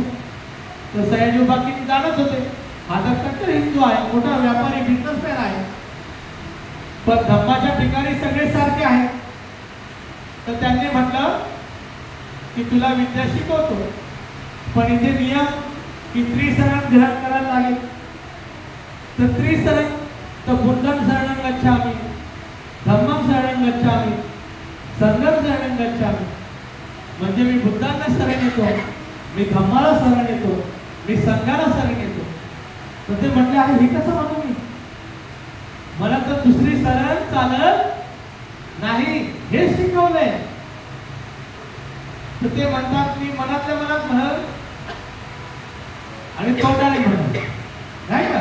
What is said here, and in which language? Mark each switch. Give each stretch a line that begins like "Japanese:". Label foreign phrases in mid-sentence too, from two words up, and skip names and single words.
Marathi: तर सयाजी उपाख्य जाणत होते हा तर कट्टर हिंदू आहे, मोठा व्यापारी बिझनेसमॅन आहे, पण धम्माच्या ठिकाणी सगळे सारखे आहेत. तर त्यांनी म्हटलं की तुला विद्या शिकवतो, पण इथे नियम की त्रिशरण ग्रहण करायला लागेल. तर त्रिशरण, तर
Pali: बुद्धं शरणं गच्छामि, धम्मं शरणं गच्छामि, संघं शरणं गच्छामि.
Marathi: म्हणजे मी बुद्धांना शरण येतो, मी धम्माला शरण येतो, मी संघाला शरण येतो. तर ते म्हटले अरे हे कसं म्हणू मी? मरण चालत नाही हे शिकवलंय. तर ते म्हणतात मी मनातल्या मनात म्हणल आणि तोंडाने म्हणल, नाही का?